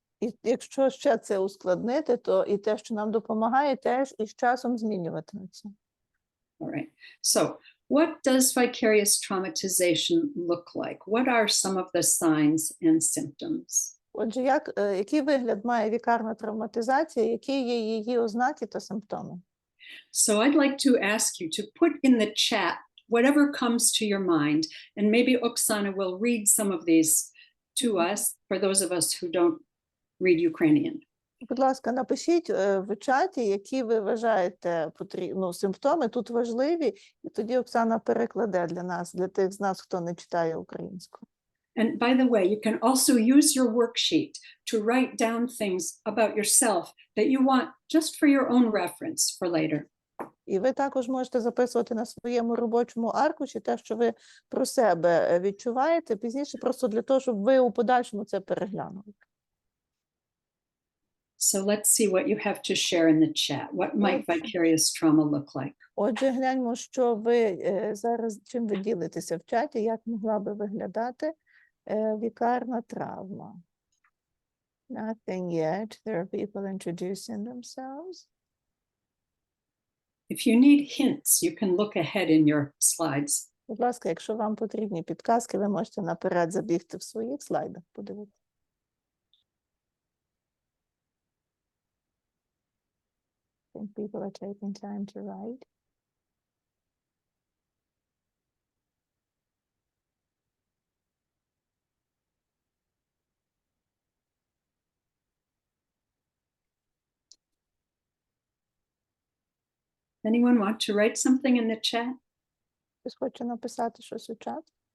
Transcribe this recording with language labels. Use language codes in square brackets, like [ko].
[uk] І якщо ще це ускладнити, то і те, що нам допомагає, теж із часом змінюватиметься. [en] All right. So, what does vicarious traumatization look like? What are some of the signs and symptoms? [uk] Отже, який вигляд має вікарна травматизація, які є її ознаки та симптоми? [en] So I'd like to ask you to put in the chat whatever comes to your mind, and maybe Oksana will read some of these to us for those of us who don't read Ukrainian. [uk] Будь ласка, напишіть в чаті, які ви вважаєте симптоми тут важливі, і тоді Оксана перекладе для нас, для тих з нас, хто не читає українську. [en] And by the way, you can also use your worksheet to write down things about yourself that you want just for your own reference for later. [uk] І ви також можете записувати на своєму робочому аркуші те, що ви про себе відчуваєте, пізніше просто для того, щоб ви у подальшому це переглянули. [en] So let's see what you have to share in the chat. What might vicarious trauma look like? [uk] Отже, гляньмо, що ви зараз, чим ви ділитеся в чаті, як могла би виглядати вікарна травма. [en] Nothing yet. There are people introducing themselves. If you need hints, you can look ahead in your slides. [uk] Будь ласка, якщо вам потрібні підказки, ви можете наперед забігти в своїх слайдах, подивитися. [en] I think people are taking time to write. Anyone want to write something in the chat? [uk] Хтось хоче написати щось у чат?